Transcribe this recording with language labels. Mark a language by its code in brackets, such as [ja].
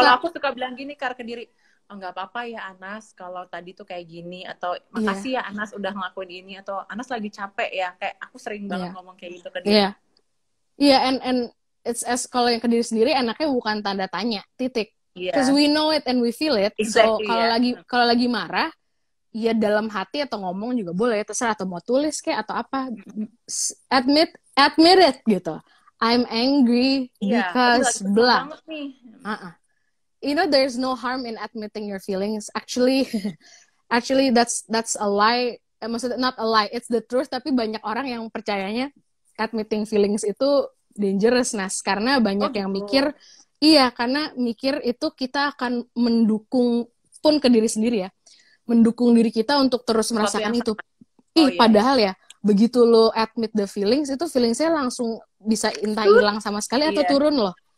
[id] Kalau aku suka bilang gini, ke diri, oh, nggak apa-apa ya Anas kalau tadi tuh kayak gini, atau makasih ya Anas udah ngelakuin ini, atau Anas lagi capek ya, kayak aku sering banget ngomong kayak gitu ke dia. [en] And it's as [id] kalau yang ke diri sendiri enaknya bukan tanda tanya, titik. [en] Because we know it and we feel it. Exactly, so [id] kalau lagi marah, ya dalam hati atau ngomong juga boleh, terserah, atau mau tulis kayak atau apa, [en] admit it [id] gitu. [en] I'm angry because blah. You know, there's no harm in admitting your feelings. Actually, that's a lie. [id] Maksudnya [en] not a lie, it's the truth. [id] Tapi banyak orang yang percayanya [en] admitting feelings [id] itu dangerous, Nas. Karena banyak yang mikir, karena mikir itu kita akan mendukung pun ke diri sendiri ya. Mendukung diri kita untuk terus merasakan itu. Padahal ya, begitu lo [en] admit the feelings, [id] itu feelingsnya langsung bisa entah hilang sama sekali atau turun loh.